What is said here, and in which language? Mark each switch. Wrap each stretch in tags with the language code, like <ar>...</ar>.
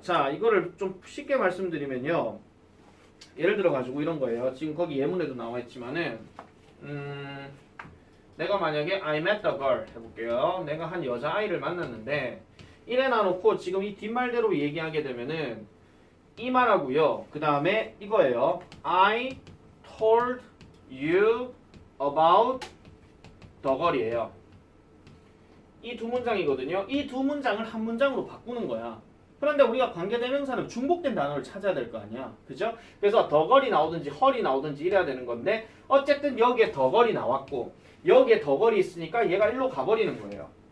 <ko>자, 이거를 좀 쉽게 말씀드리면요. 예를 들어 가지고 이런 거예요. 지금 거기 예문에도 나와 있지만은 내가 만약에</ko> <en>I met the girl</en> <ko>해볼게요. 내가 한 여자아이를 만났는데 이래 놔놓고 지금 이 뒷말대로 얘기하게 되면은 이 말하고요. 그 다음에 이거예요.</ko> <en>I told you about the girl</en> <ko>이에요. 이 두 문장이거든요. 이 두 문장을 한 문장으로 바꾸는 거야. 그런데 우리가 관계대명사는 중복된 단어를 찾아야 될 거 아니야. 그죠? 그래서 the girl이 나오든지 her이 나오든지 이래야 되는 건데 어쨌든 여기에 the girl이 나왔고 여기에 the girl이 있으니까 얘가 일로 가버리는 거예요.</ko>